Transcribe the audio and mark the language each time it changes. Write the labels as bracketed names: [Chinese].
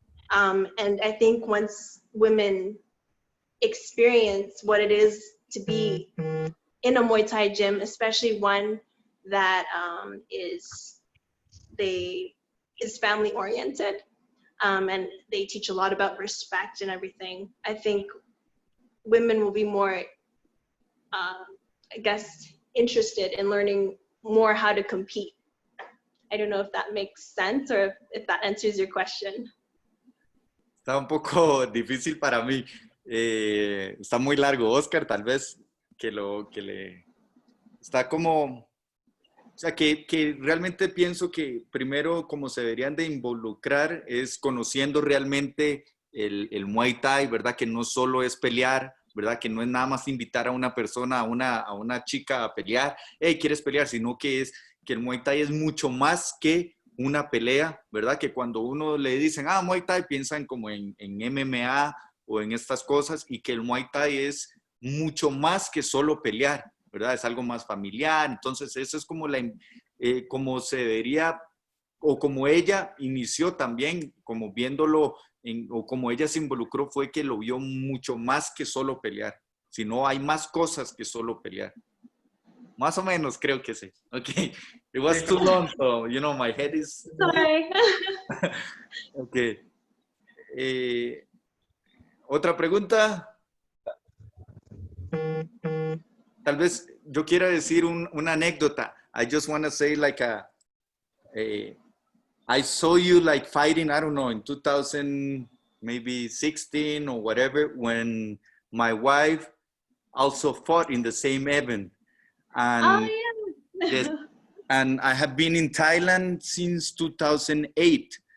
[English] And I think once women experience what it is to be in a Muay Thai gym, especially one that is family oriented, and they teach a lot about respect and everything, I think women will be more, I guess, interested in learning more how to compete. I don't know if that makes sense or if that answers your question. [Spanish] Está un poco difícil para mí. Está muy largo, Oscar, tal vez que le... Está como... O sea, que realmente pienso que primero como se deberían de involucrar es conociendo realmente el Muay Thai, ¿verdad? Que no solo es pelear, ¿verdad? Que no es nada más invitar a una persona, a una chica a pelear, hey, ¿quieres pelear? Sino que el Muay Thai es mucho más que una pelea, ¿verdad? Que cuando uno le dicen, Muay Thai, piensan como en MMA o en estas cosas, y que el Muay Thai es mucho más que solo pelear, ¿verdad? Es algo más familiar. Entonces eso es como como se debería, o como ella inició también, como viéndolo, o como ella se involucró, fue que lo vio mucho más que solo pelear. Si no, hay más cosas que solo pelear. Más o menos creo que sí. Okay. [English] It was too long, so, you know, my head is... Sorry. Okay. [Spanish] ¿Otra pregunta? Tal vez yo quiera decir una anécdota. [English] I just want to say like I saw you like fighting, I don't know, in 2016 or whatever, when my wife also fought in the same event. And, yes, and I have been in Thailand since 2008.